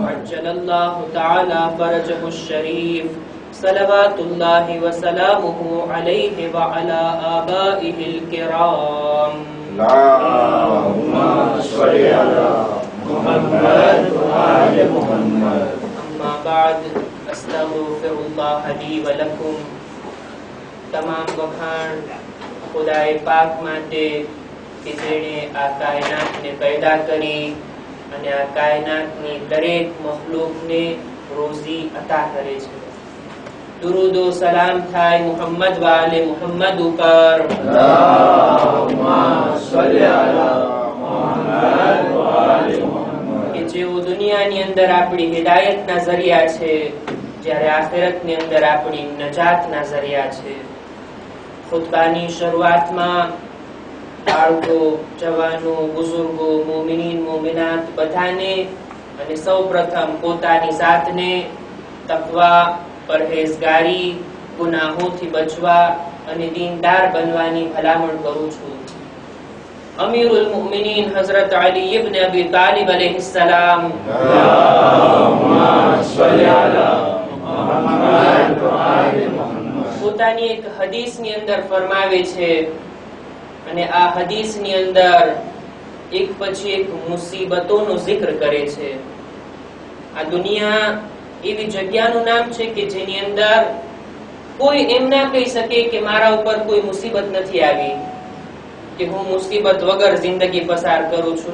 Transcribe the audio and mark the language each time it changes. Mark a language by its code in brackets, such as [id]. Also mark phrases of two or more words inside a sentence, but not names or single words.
[ar] عجل الله تعالى فرجه الشريف صلوات الله وسلامه عليه وعلى آبائه الكرام اللهم صل على محمد وآل محمد أما بعد أستغفر الله لي ولكم [gu] તમામ વખાણ ખુદાએ પાક માટે કે જેણે આ કાયનાતને પેદા કરી અને આ કાયનાતની દરેક મખલૂકને રોઝી અતા કરે છે. દુરૂદ ઓ સલામ થાય મુહમ્મદ વાલે મુહમ્મદ ઉપર. [ar] اللهم صل على محمد وآل محمد [gu] કે જેઓ દુનિયાની અંદર આપણી હિદાયતના ઝરિયા છે, જ્યારે આખિરતની અંદર આપણી નજાતના ઝરિયા છે. ખુતબાની શરૂઆતમાં બાળકો, જવાનો, બુઝુર્ગો, મોમિનીન, મોમિનાત બધાને અને સૌપ્રથમ પોતાની જાતને તકવા, પરહેઝગારી, ગુનાહોથી બચવા અને દીનદાર બનવાની ભલામણ કરું છું. અમીરુલ મુમિનીન હઝરત અલી ઇબ્ન અબી તાલિબ અલૈહિસ્સલામ [ar] اللهم صل على محمد وآل محمد [gu] પોતાની એક હદીસની અંદર ફરમાવે છે અને આ હદીસની અંદર એક પછી એક મુસીબતોનો જિક્ર કરે છે. આ દુનિયા એવી જગ્યાનું નામ છે કે જેની અંદર કોઈ એમ ના કહી શકે કે મારા ઉપર કોઈ મુસીબત નથી આવી, કે હું મુસીબત વગર જિંદગી પસાર કરું છું.